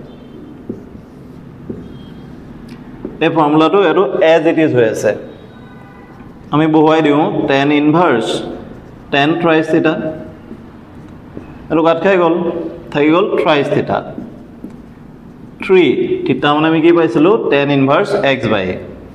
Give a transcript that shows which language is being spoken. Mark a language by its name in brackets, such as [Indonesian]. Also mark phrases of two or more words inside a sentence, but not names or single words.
[Assamese] এই ফর্মুলাটো এটো [English] as it is [Assamese] হৈ আছে আমি বহুৱাই দিও [English] tan inverse tan thrice theta [Assamese] এটো কাট খাই গল থাকি গল [English] thrice theta 3 theta [Assamese] মানে আমি কি পাইছিলো [English] tan inverse x by